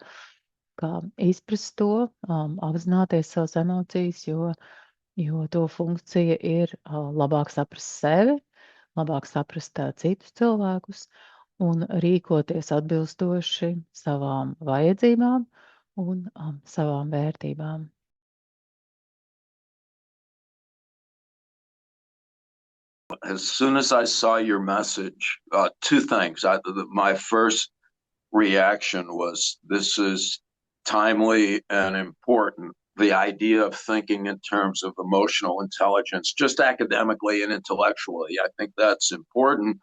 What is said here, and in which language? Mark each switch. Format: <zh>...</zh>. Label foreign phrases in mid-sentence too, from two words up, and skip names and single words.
<lv>Kā izprast to, apzināties savas emocijas, jo to funkcija ir labāk saprast sevi, labāk saprast citus cilvēkus un rīkoties atbilstoši savām vajadzībām un savām vērtībām.</lv> <en>As soon as I saw your message, two things. My first reaction was, this is timely and important. The idea of thinking in terms of emotional intelligence, just academically and intellectually, I think that's important.</en>